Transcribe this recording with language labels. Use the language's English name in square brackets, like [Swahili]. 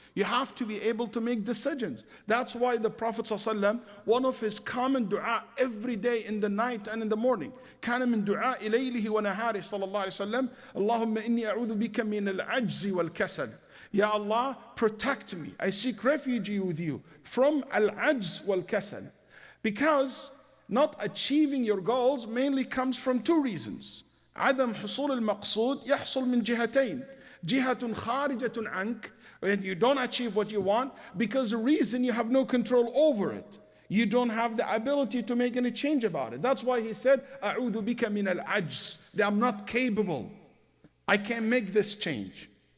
[English] You have to be able to make decisions. That's why the Prophet ﷺ, one of his common dua every day in the night and in the morning, [Arabic] كان من دعاء ليله ونهاره صلى الله عليه وسلم اللهم إني أعوذ بك من العجز والكسل. [English] Ya Allah, protect me. I seek refuge with you from al-ajz wal-kasal. Because not achieving your goals mainly comes from two reasons. [Arabic] عدم حصول المقصود يحصل من جهتين. جهة خارجة عنك, [English] when you don't achieve what you want, because the reason you have no control over it. You don't have the ability to make any change about it. That's why he said, [Arabic] أعوذ بك من العجز. [English] That I'm not capable. I can't make this change.